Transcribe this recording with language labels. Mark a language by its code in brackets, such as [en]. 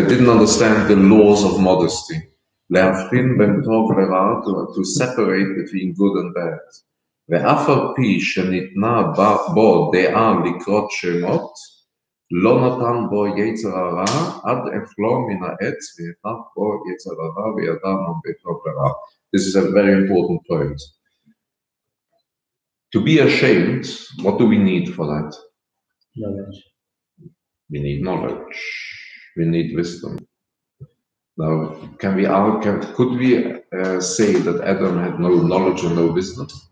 [en] They didn't understand the laws of modesty. [he] Le'afrin ben tov le'ra, [en] to separate between good and bad. [he] ואף על פי שניתנה בו דעה לקרות שמות, לא נתן בו יצר הרע עד אכלו מן העץ ונתן בו יצר הרע וידע מה בטוב לרע. [en] This is a very important point. To be ashamed, what do we need for that? Knowledge. We need knowledge. We need wisdom. Now, can we argue, could we say that Adam had no knowledge and no wisdom?